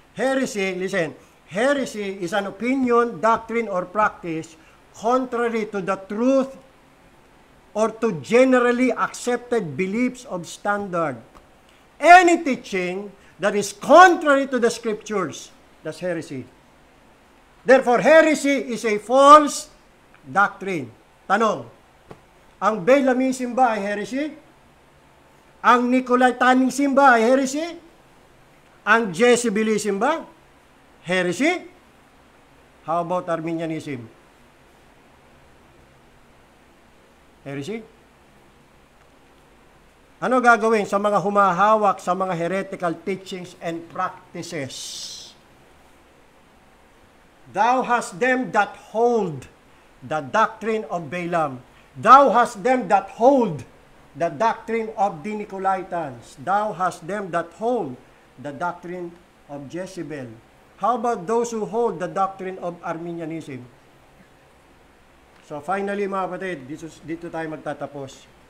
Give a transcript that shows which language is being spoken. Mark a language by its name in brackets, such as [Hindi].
[English] Heresy, listen, heresy is an opinion, doctrine, or practice contrary to the truth or to generally accepted beliefs of standard. Any teaching that is contrary to the scriptures, that's heresy. Therefore, heresy is a false doctrine. [Filipino] Tanong, ang Belamism ba ay heresy? Ang Nicolaitanism ba ay heresy? Ang Jezebelism ba? Heresy? [English] How about Arminianism? Heresy? [Filipino] Ano gagawin sa mga humahawak sa mga [English] heretical teachings and practices? Thou hast them that hold the doctrine of Balaam. Thou hast them that hold the doctrine of the Nicolaitans. Thou hast them that hold the doctrine of Jezebel. How about those who hold the doctrine of Arminianism? So finally [Filipino] mga kapatid, dito tayo magtatapos.